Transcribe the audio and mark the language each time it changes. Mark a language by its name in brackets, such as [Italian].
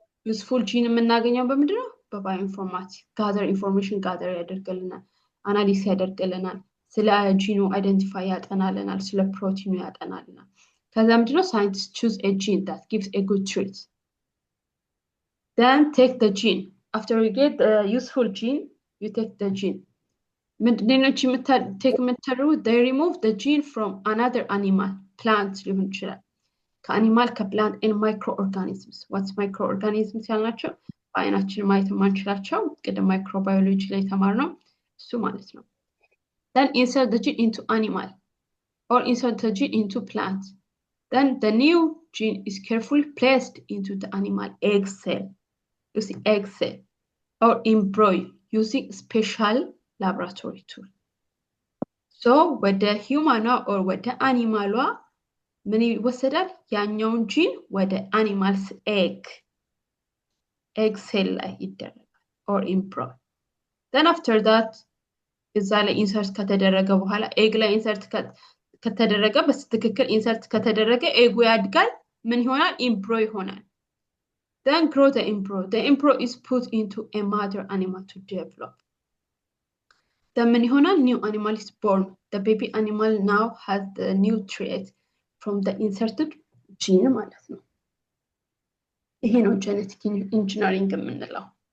[English] Useful gene [Amharic] የምናገኘው በምንድነው? [English] በbioinformatics. Gather information gather ያደርግልናል. [Amharic] Analysis ያደርግልናል. ስለ ጂኑ identify ያጠናልናል. ስለ ፕሮቲኑ ያጠናልናል. ከዛ ምንድነው? [English] Scientists choose a gene that gives a good trait. Then take the gene. After you get the useful gene, you take the gene. they remove the gene from another animal, plant, ከአኒማል ከፕላንት and microorganisms. What's microorganisms ያልናቸው? [Amharic] በአይናችን ማየት የማንችላቸው ቅድም ማይክሮባዮሎጂ ላይ ተማርነው እሱ ማለት ነው. [English] Then insert the gene into animal or insert the gene into plant. Then the new gene is carefully placed into the animal egg cell. Using egg cell or embryo using special laboratory tool. [Amharic] So ወደ ሂውማኗ or ወደ አኒማሏ ምን ይወሰዳል ያኛውን ጂን ወደ አኒማልስ egg cell ላይ ይደረጋል or embryo. Then after that እዛ ላይ insert ከተደረገ በኋላ egg ላይ insert ከተደረገ በትክክል insert ከተደረገ egg ያድጋል ምን ይሆናል embryo ይሆናል. [English] Then grow the embryo. The embryo is put into a mother animal to develop. The new animal is born. The baby animal now has the new trait from the inserted gene ማለት ነው. [Amharic] ይሄ ነው genetic engineering የምንለው.